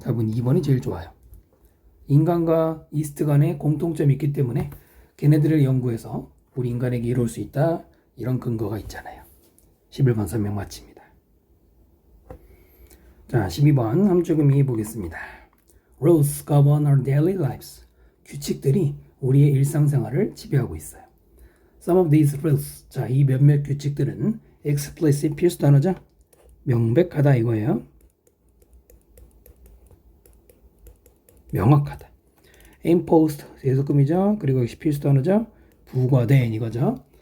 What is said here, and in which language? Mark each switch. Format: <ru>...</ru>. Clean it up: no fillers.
<ko>답은 2번이 제일 좋아요. 인간과 이스트 간에 공통점이 있기 때문에 걔네들을 연구해서 우리 인간에게 이룰 수 있다. 이런 근거가 있잖아요. 11번 설명 마칩니다. 자, 12번 함축음 이해 보겠습니다.</ko> <en>Rules govern our daily lives.</en> <ko>규칙들이 우리의 일상생활을 지배하고 있어요.</ko> <en>Some of these rules.</en> <ko>자, 이 몇몇 규칙들은 explicit 필수 단어죠. 명백하다 이거예요. 명확하다. imposed 대속금이죠. 그리고 역시 필수 단어죠. 부과된 이거죠.</ko>